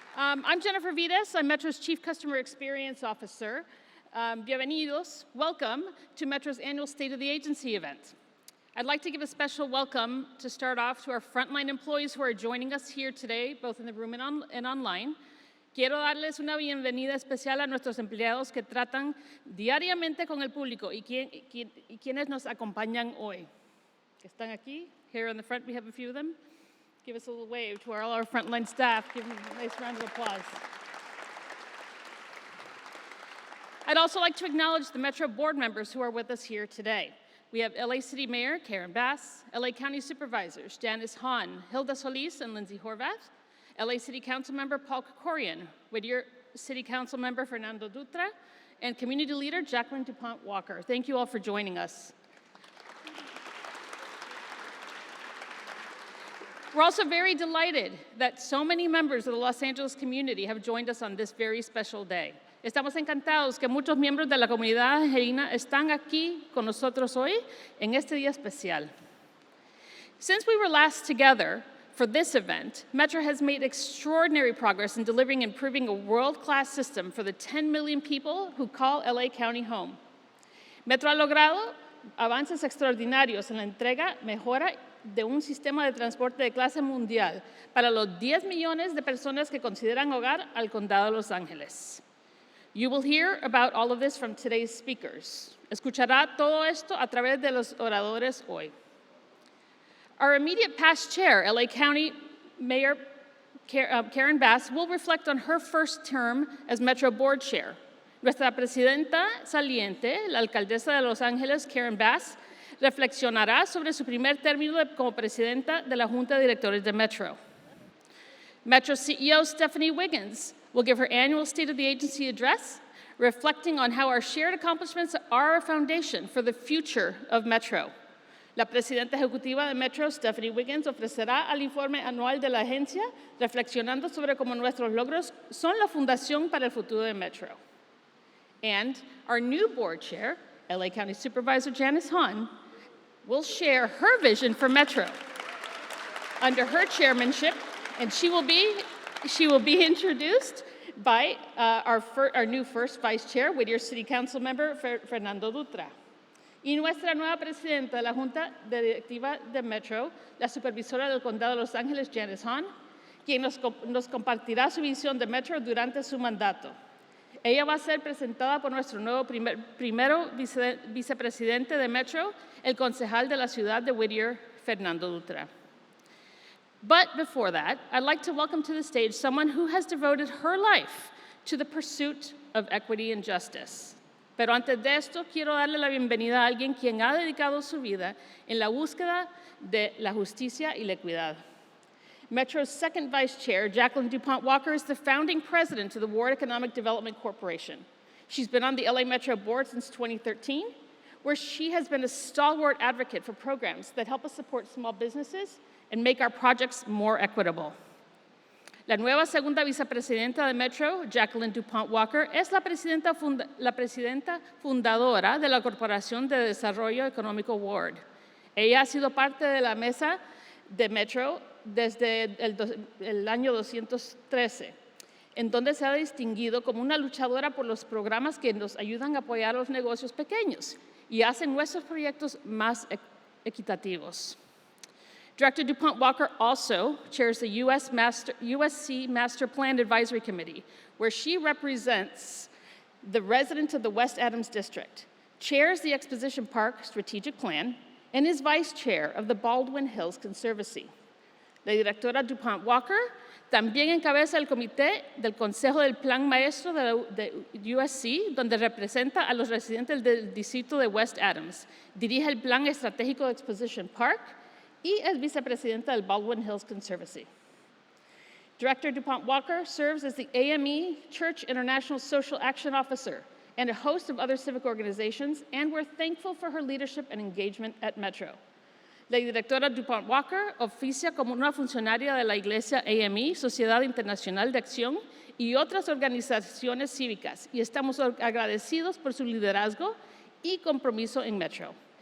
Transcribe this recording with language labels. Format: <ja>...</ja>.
<en>I'm Jennifer Vitas. I'm Metro's Chief Customer Experience Officer. Bienvenidos, welcome to Metro's annual State of the Agency event. I'd like to give a special welcome to start off to our frontline employees who are joining us here today, both in the room and online.</en> <es>Quiero darles una bienvenida especial a nuestros empleados que tratan diariamente con el público y quienes nos acompañan hoy. Que están aquí.</es> <en>Here in the front, we have a few of them. Give us a little wave to all our frontline staff. Give them a nice round of applause. I'd also like to acknowledge the Metro board members who are with us here today. We have LA City Mayor Karen Bass, LA County Supervisors Janice Hahn, Hilda Solis, and Lindsay Horvath, LA City Council Member Paul Kokorian, Whittier City Council Member Fernando Dutra, and Community Leader Jacqueline DuPont Walker. Thank you all for joining us. We're also very delighted that so many members of the Los Angeles community have joined us on this very special day.</en> <es>Estamos encantados que muchos miembros de la comunidad angelina están aquí con nosotros hoy en este día especial.</es> <en>Since we were last together for this event, Metro has made extraordinary progress in delivering and improving a world-class system for the 10 million people who call LA County home.</en> <es>Metro ha logrado avances extraordinarios en la entrega, mejora de un sistema de transporte de clase mundial para los 10 millones de personas que consideran hogar al condado de Los Ángeles.</es> <en>You will hear about all of this from today's speakers.</en> <es>Escuchará todo esto a través de los oradores hoy.</es> <en>Our immediate past chair, LA County Mayor Karen Bass, will reflect on her first term as Metro Board Chair.</en> <es>Nuestra presidenta saliente, la alcaldesa de Los Ángeles, Karen Bass, reflexionará sobre su primer término como presidenta de la Junta de Directores de Metro.</es> <en>Metro CEO Stephanie Wiggins will give her annual State of the Agency address, reflecting on how our shared accomplishments are a foundation for the future of Metro.</en> <es>La presidenta ejecutiva de Metro, Stephanie Wiggins, ofrecerá el informe anual de la agencia, reflexionando sobre cómo nuestros logros son la fundación para el futuro de Metro.</es> <en>And our new board chair, LA County Supervisor Janice Hahn, will share her vision for Metro. Under her chairmanship, and she will be introduced by our new first vice chair, Whittier City Council member Fernando Dutra.</en> <es>Y nuestra nueva presidenta de la Junta Directiva de Metro, la supervisora del Condado de Los Ángeles, Janice Hahn, quien nos compartirá su visión de Metro durante su mandato. Ella va a ser presentada por nuestro nuevo primero vicepresidente de Metro, el concejal de la ciudad de Whittier, Fernando Dutra.</es> <en>But before that, I'd like to welcome to the stage someone who has devoted her life to the pursuit of equity and justice.</en> <es>Pero antes de esto, quiero darle la bienvenida a alguien quien ha dedicado su vida en la búsqueda de la justicia y la equidad.</es> <en>Metro's second vice chair, Jacqueline DuPont Walker, is the founding president of the Ward Economic Development Corporation. She's been on the LA Metro board since 2013, where she has been a stalwart advocate for programs that help us support small businesses and make our projects more equitable.</en> <es>La nueva segunda vicepresidenta de Metro, Jacqueline DuPont Walker, es la presidenta fundadora de la Corporación de Desarrollo Económico Ward. Ella ha sido parte de la mesa de Metro desde el año 2013, en donde se ha distinguido como una luchadora por los programas que nos ayudan a apoyar a los negocios pequeños y hacen nuestros proyectos más equitativos.</es> <en>Director DuPont Walker also chairs the USC Master Plan Advisory Committee, where she represents the residents of the West Adams District, chairs the Exposition Park Strategic Plan, and is vice chair of the Baldwin Hills Conservancy.</en> <es>La directora DuPont Walker también encabeza el comité del Consejo del Plan Maestro de USC, donde representa a los residentes del distrito de West Adams. Dirige el Plan Estratégico de Exposition Park y es vicepresidenta del Baldwin Hills Conservancy.</es> <en>Director DuPont Walker serves as the AME Church International Social Action Officer and a host of other civic organizations, and we're thankful for her leadership and engagement at Metro.</en> <es>La directora DuPont Walker oficia como una funcionaria de la Iglesia AME, Sociedad Internacional de Acción y otras organizaciones cívicas, y estamos agradecidos por su liderazgo y compromiso en Metro.</es>